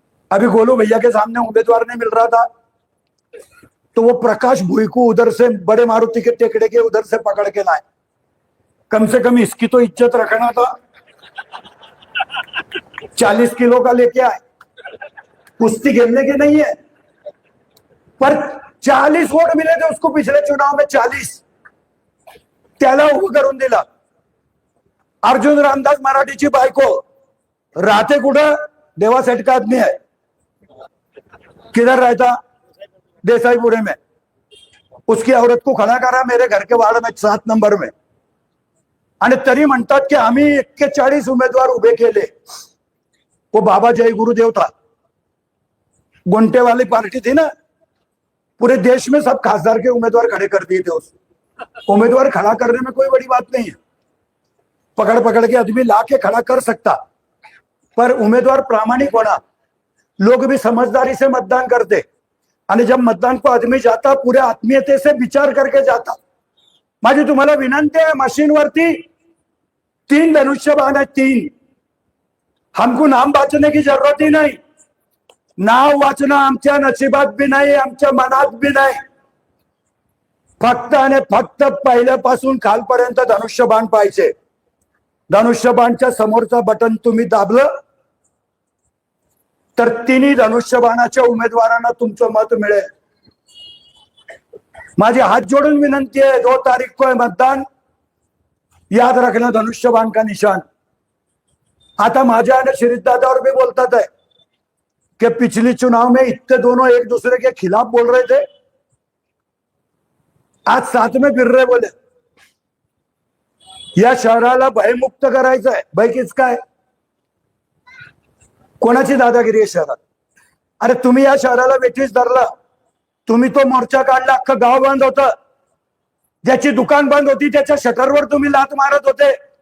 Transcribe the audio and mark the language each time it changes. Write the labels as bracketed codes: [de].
[hi] अभी गोलू भैया के सामने उम्मीदवार नहीं मिल रहा था, तो वो प्रकाश भुई को उधर से बड़े मारुति के टेकड़े के उधर से पकड़ के लाए। कम से कम इसकी तो इज्जत रखना था। 40 किलो का लेके आए, कुश्ती खेलने की नहीं है, पर 40 वोट मिले थे उसको पिछले चुनाव में। [mr] 40 त्याला उभं करून दिला। अर्जुन रामदास मराठीची बायको राहते कुठं? [hi] देवा सेठ का आदमी है, किधर रहता? देसाईपुरे में। उसकी औरत को खड़ा करा मेरे घर के वार्ड में 7 नंबर में, [mr] आणि तरी म्हणतात की आम्ही 41 उमेदवार उभे केले। [hi] वो बाबा जय गुरुदेव था, गुंटे वाली पार्टी थी ना, पूरे देश में सब खासदार के उम्मीदवार खड़े कर दिए थे। उस उम्मीदवार खड़ा करने में कोई बड़ी बात नहीं है, पकड़ पकड़ के आदमी ला के खड़ा कर सकता, पर उम्मीदवार प्रामाणिक होना। लोग भी समझदारी से मतदान करते, आणि जब मतदान को आदमी जाता पूरे आत्मीयते से विचार करके जाता। [mr] माझी तुम्हाला विनंती आहे, मशीनवरती 3 धनुष्यबाण है, 3। [hi] हमको नाम वाचने की जरूरत ही नहीं, [mr] नाव वाचना आमच्या नशिबात भी नाही, आमच्या मनात भी नाही। फक्त आणि फक्त पहिल्यापासून खालपर्यंत धनुष्यबाण पाहिजे। धनुष्यबाणच्या समोरचा बटन तुम्ही दाबलं तर 3 धनुष्यबाणाच्या उमेदवारांना तुमचं मत मिळेल। [hi] माझी हाथ जोड़ून विनंती है, 2 तारीख को है मतदान, याद रखना धनुष्यबाण का निशान। [mr] आता माझ्या आणि श्रीत दादावर भी बोलतात [hi] है कि पिछली चुनाव में इतने दोनों एक दूसरे के खिलाफ बोल रहे थे, आज साथ में फिर रहे। [mr] बोले या शहराला भयमुक्त करायचं आहे। भय किसका आहे? कोणाची दादागिरी आहे शहरात? अरे तुम्ही या शहराला वेठीस धरला, तुम्ही तो मोर्चा काढला, अख्खं गाव बंद होतं, ज्याची दुकान बंद होती त्याच्या शटरवर तुम्ही लात मारत होते।